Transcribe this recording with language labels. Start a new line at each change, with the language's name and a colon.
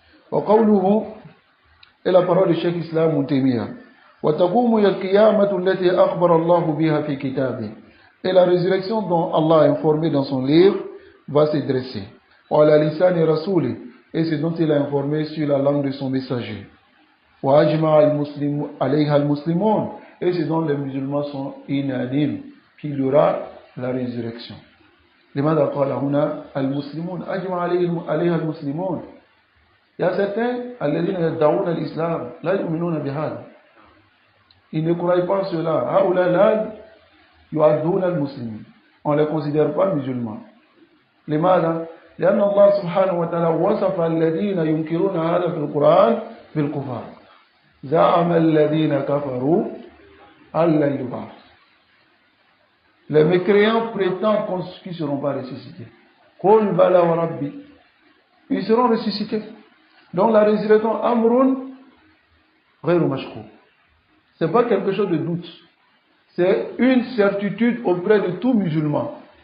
Arabic: وقوله
French: et la parole du Cheikh Islam Taymiyyah
Arabic: وتقوم القيامة التي أخبر الله بها في كتابه
French: et la résurrection dont Allah a informé dans son livre va se dresser
Arabic: وعلى لسان رسوله
French: et c'est dont il a informé sur la langue de son messager
Arabic: وأجمع المسلم عليها المسلمون
French: et c'est dont les musulmans sont unanimes qu'il y aura la résurrection.
Arabic: لماذا قال هنا المسلمون أجمع عليها المسلمون.
French: Il y a certains
Arabic: الذين يدعون الإسلام لا يؤمنون بهذا.
French: Ils ne croient pas en cela.
Arabic: هؤلاء لا يعدون المسلمين.
French: On ne les considère pas musulmans.
Arabic: لماذا؟ لأن الله سبحانه وتعالى وصف الذين ينكرون هذا في القرآن بالكفار. زعم الذين كفروا أن لن يبعثوا.
French: Les mécréants prétendent qu'ils ne seront pas ressuscités.
Arabic: Qul bala wa rabbi.
French: Ils seront ressuscités. Donc la résurrection,
Arabic: amrun ghayru mashkouk.
French: Ce n'est pas quelque chose de doute. C'est une certitude auprès de tout musulman.